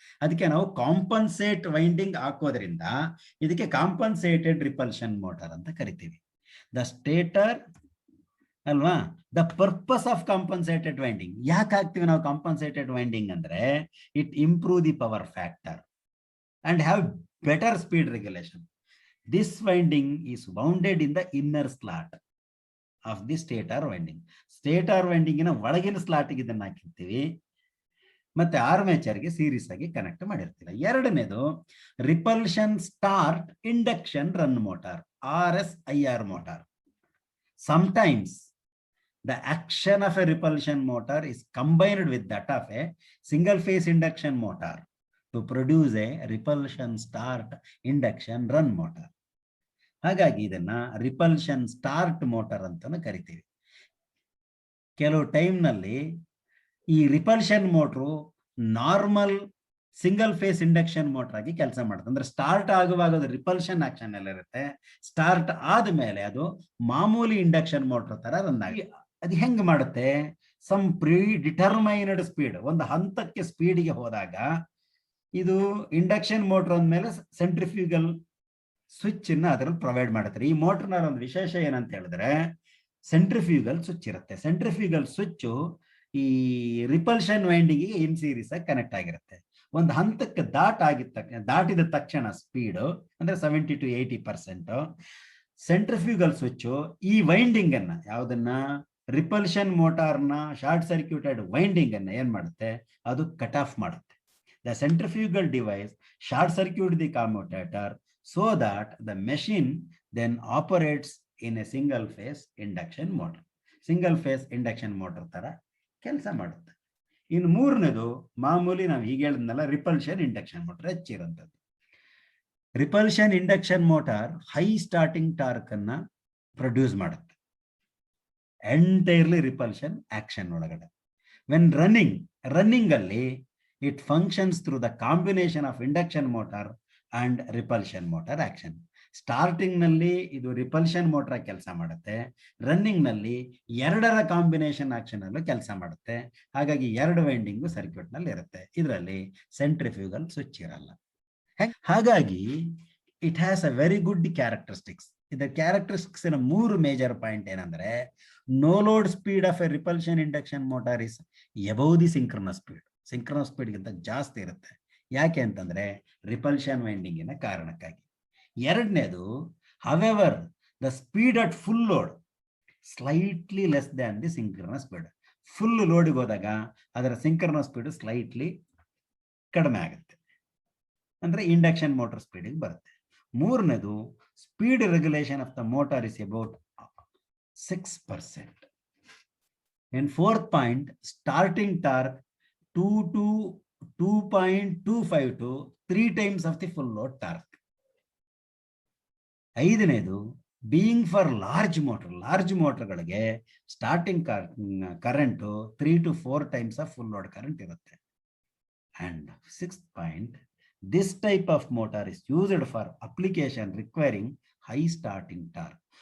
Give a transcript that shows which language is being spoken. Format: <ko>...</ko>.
<kn>ಅದಕ್ಕೆ ನಾವು compensate winding ಹಾಕೋದ್ರಿಂದ ಇದಕ್ಕೆ ಕಾಂಪನ್ಸೇಟೆಡ್ ರಿಪಲ್ಷನ್ ಮೋಟಾರ್ ಅಂತ ಕರಿತೀವಿ.</kn> <en>The stator ಅಲ್ವಾ, the purpose of compensated winding.</en> <kn>ಯಾಕೆ ಹಾಕ್ತೀವಿ ನಾವು ಕಾಂಪನ್ಸೇಟೆಡ್ ವೈಂಡಿಂಗ್ ಅಂದ್ರೆ,</kn> <en>It improve the power factor and have better speed regulation. This winding is wounded in the inner slot of the stator winding.</en> <kn>Stator winding ನ ಒಳಗಿನ slot ಗೆ ಇದನ್ನ ಹಾಕಿರ್ತೀವಿ, ಮತ್ತೆ ಆರ್ಮೇಚರ್ ಗೆ ಸೀರೀಸ್ ಆಗಿ ಕನೆಕ್ಟ್ ಮಾಡಿರ್ತೀವಿ. ಎರಡನೇದು repulsion start induction run motor, RSIR motor.</kn> <en>Sometimes the action of a repulsion motor is combined with that of a single phase induction motor to produce a repulsion start induction run motor.</en> <kn>ಹಾಗಾಗಿ ಇದನ್ನ repulsion start motor ಅಂತಾನು ಕರಿತೀವಿ. ಕೆಲವು time ನಲ್ಲಿ ಈ repulsion motor normal single phase induction motor ಆಗಿ ಕೆಲಸ ಮಾಡುತ್ತೆ. ಅಂದ್ರೆ ಸ್ಟಾರ್ಟ್ ಆಗುವಾಗ ಅದು ರಿಪಲ್ಷನ್ ಆಕ್ಷನ್ ಎಲ್ಲ ಇರುತ್ತೆ, ಸ್ಟಾರ್ಟ್ ಆದ್ಮೇಲೆ ಅದು ಮಾಮೂಲಿ ಇಂಡಕ್ಷನ್ ಮೋಟರ್ ತರ ರನ್ ಆಗಿ. ಅದು ಹೆಂಗ್ ಮಾಡುತ್ತೆ?</kn> <en>some predetermined speed,</en> <kn>ಒಂದು ಹಂತಕ್ಕೆ ಸ್ಪೀಡ್ಗೆ ಹೋದಾಗ ಇದು ಇಂಡಕ್ಷನ್ ಮೋಟರ್ ಅಂದ್ಮೇಲೆ ಸೆಂಟ್ರಿಫ್ಯೂಗಲ್ ಸ್ವಿಚ್ ಅನ್ನ ಅದರಲ್ಲಿ ಪ್ರೊವೈಡ್ ಮಾಡುತ್ತಾರೆ. ಈ ಮೋಟರ್ನ ಒಂದು ವಿಶೇಷ ಏನಂತ ಹೇಳಿದ್ರೆ ಸೆಂಟ್ರಿಫ್ಯೂಗಲ್ ಸ್ವಿಚ್ ಇರುತ್ತೆ. ಸೆಂಟ್ರಿಫ್ಯೂಗಲ್ ಸ್ವಿಚ್ ಈ ರಿಪಲ್ಷನ್ ವೈಂಡಿಂಗ್ ಇನ್ ಸೀರೀಸ್ ಆಗಿ ಕನೆಕ್ಟ್ ಆಗಿರುತ್ತೆ. ಒಂದು ಹಂತಕ್ಕೆ ದಾಟಿದ ತಕ್ಷಣ ಸ್ಪೀಡ್ ಅಂದ್ರೆ 70 to 80%. ಸೆಂಟ್ರಿಫ್ಯೂಗಲ್ ಸ್ವಿಚ್ ಈ ವೈಂಡಿಂಗ್ ಅನ್ನ, ಯಾವುದನ್ನ ರಿಪಲ್ಷನ್ ಮೋಟಾರ್ನ ಶಾರ್ಟ್ ಸರ್ಕ್ಯೂಟೆಡ್ ವೈಂಡಿಂಗ್ ಅನ್ನ ಏನ್ ಮಾಡುತ್ತೆ? ಅದು ಕಟ್ ಆಫ್ ಮಾಡುತ್ತೆ.</kn> <en>The centrifugal device short circuit the commutator so that the machine then operates in a single phase induction motor.</en> <kn>Single phase induction motor ತರ ಕೆಲಸ ಮಾಡುತ್ತೆ. ಇನ್ನು ಮೂರನೇದು ಮಾಮೂಲಿ ನಾವು ಈಗ ಹೇಳಿದ್ನಲ್ಲ repulsion induction motor, ಹೆಚ್ಚಿರುವಂಥದ್ದು. Repulsion induction motor high starting torque ಅನ್ನ ಪ್ರೊಡ್ಯೂಸ್ ಮಾಡುತ್ತೆ ಎಂಟೈರ್ಲಿ ರಿಪಲ್ಷನ್ ಆಕ್ಷನ್ ಒಳಗಡೆ.</kn> <en>When running ಅಲ್ಲಿ it functions through the combination of induction motor and repulsion motor action.</en> <kn>Starting ನಲ್ಲಿ ಇದು ರಿಪಲ್ಷನ್ ಮೋಟರ್ ಕೆಲಸ ಮಾಡುತ್ತೆ, ರನ್ನಿಂಗ್ ನಲ್ಲಿ ಎರಡರ ಕಾಂಬಿನೇಷನ್ ಆಕ್ಷನ್ ಅಲ್ಲೂ ಕೆಲಸ ಮಾಡುತ್ತೆ. ಹಾಗಾಗಿ 2 ವೈಂಡಿಂಗು ಸರ್ಕ್ಯೂಟ್ ನಲ್ಲಿ ಇರುತ್ತೆ. ಇದರಲ್ಲಿ ಸೆಂಟ್ರಿಫ್ಯೂಗಲ್ ಸ್ವಿಚ್ ಇರಲ್ಲ.</kn> <en>ಹಾಗಾಗಿ it has a very good characteristics.</en> <kn>ಇದರ ಕ್ಯಾರೆಕ್ಟರಿಸ್ಟಿಕ್ಸ್ 3 ಮೇಜರ್ ಪಾಯಿಂಟ್ ಏನಂದ್ರೆ,</kn> <en>No load speed of a repulsion induction motor is above the synchronous speed.</en> <kn>Synchronous ಸ್ಪೀಡ್ಗಿಂತ ಜಾಸ್ತಿ ಇರುತ್ತೆ. ಯಾಕೆ ಅಂತಂದ್ರೆ ರಿಪಲ್ಷನ್ ವೈಂಡಿಂಗಿನ ಕಾರಣಕ್ಕಾಗಿ.</kn> <en>ಎರಡನೇದು, however the speed at full load slightly less than the synchronous speed.</en> <kn>Full ಲೋಡ್ಗೆ ಹೋದಾಗ ಅದರ ಸಿಂಕ್ರನಸ್ ಸ್ಪೀಡ್ ಸ್ಲೈಟ್ಲಿ ಕಡಿಮೆ ಆಗುತ್ತೆ, ಅಂದ್ರೆ ಇಂಡಕ್ಷನ್ ಮೋಟರ್ ಸ್ಪೀಡಿಗೆ ಬರುತ್ತೆ.</kn> <en>ಮೂರನೇದು, speed regulation of the motor is about 6%. And fourth point, starting torque 2 to 2.25 to 3 times of the full load torque. ಐದನೇದು, being for large ಮೋಟರ್ಗಳಿಗೆ starting current 3 to 4 times of full load current ಇರುತ್ತೆ. And 6th point, this type of motor is used for application requiring high starting torque.</en>